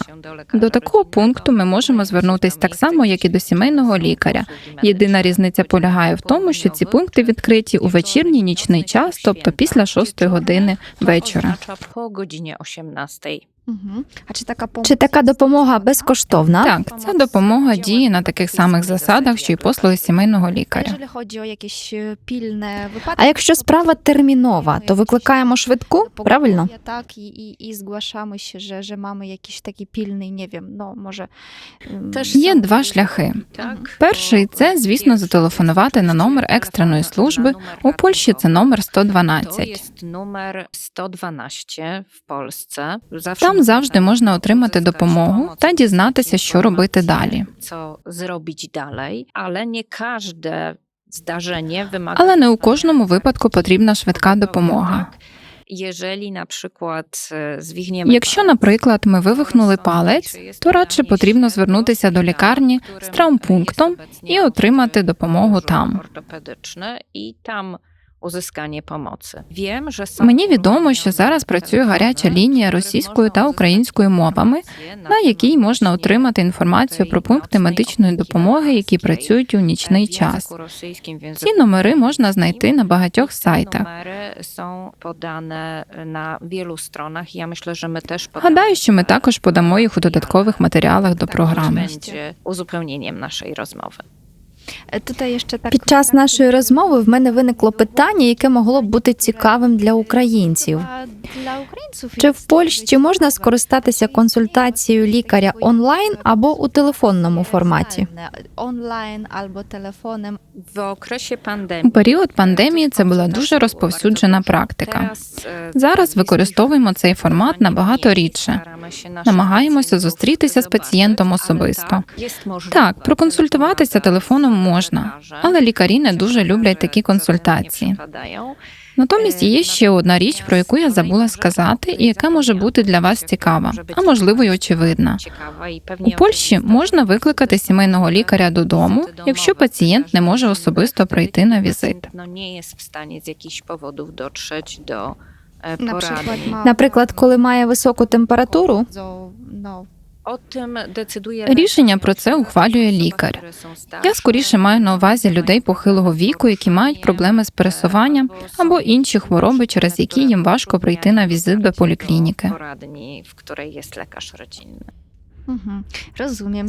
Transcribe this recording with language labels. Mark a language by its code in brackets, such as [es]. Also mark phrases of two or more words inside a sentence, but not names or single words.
[uk] До такого пункту ми можемо звернутися так само, як і до сімейного лікаря. Єдина різниця полягає в тому, що ці пункти відкриті у вечірній нічний час, тобто після 6 години вечора. [pl] Po godzinie 18. A czy taka pomoc [uk] Чи така допомога безкоштовна? Так, ця допомога діє на таких самих засадах, що й послуги сімейного лікаря. [pl] Jeżeli chodzi o jakieś pilne wypadki, [uk] А якщо справа термінова, то викликаємо швидку, правильно? [pl] tak i zgłaszamy się, że mamy jakiś taki pilny, nie wiem, no może [uk] Є два шляхи. Перший – це, звісно, зателефонувати на номер екстреної служби. У Польщі це номер [pl] To 112. jest numer 112 w Polsce. [uk] Там завжди можна отримати допомогу та дізнатися, що робити далі. [pl] Co zrobić dalej, ale nie każde zdarzenie wymaga... [uk] Але не у кожному випадку потрібна швидка допомога. [pl] Jeżeli na przykład zwichniemy... [uk] Якщо, наприклад, ми вивихнули палець, то радше потрібно звернутися до лікарні з травмпунктом і отримати допомогу там. Ортопедичне і там [pl] uzyskanie pomocy. Wiem, że są... [uk] Мені відомо, що зараз працює гаряча лінія російською та українською мовами, на якій можна отримати інформацію про пункти медичної допомоги, які працюють у нічний час. Ці номери можна знайти на багатьох сайтах. [pl] Numery są podane na wielu stronach. Ja myślę, że my też [uk] Гадаю, що ми також подамо їх у додаткових матеріалах до програми. [pl] będzie uzupełnieniem naszej rozmowy. tutaj jeszcze tak [uk] Під час нашої розмови в мене виникло питання, яке могло б бути цікавим для українців. [pl] dla Ukraińców [uk] Чи в [pl] jest [uk] Польщі можна скористатися консультацією лікаря онлайн або у телефонному форматі? [pl] online albo telefonem. W okresie [uk] У [pl] pandemii [uk] період пандемії це була дуже розповсюджена практика. Зараз використовуємо цей формат набагато рідше. Намагаємося зустрітися з пацієнтом особисто. Так, проконсультуватися телефоном можна, але лікарі не дуже люблять такі консультації. Натомість є ще одна річ, про яку я забула сказати, і яка може бути для вас цікава, а можливо й очевидна. У Польщі можна викликати сімейного лікаря додому, якщо пацієнт не може особисто прийти на візит. [pl] nie jest w stanie z jakichś powodów dotrzeć do Na porady. przykład ma [uk] Наприклад, коли має високу температуру, [pl] bardzo, no, [uk] Рішення про це ухвалює лікар. Я скоріше маю на увазі людей похилого віку, які мають проблеми з пересуванням або інші хвороби, через які їм важко прийти на візит до поліклініки. [pl] Mhm. Rozumiem.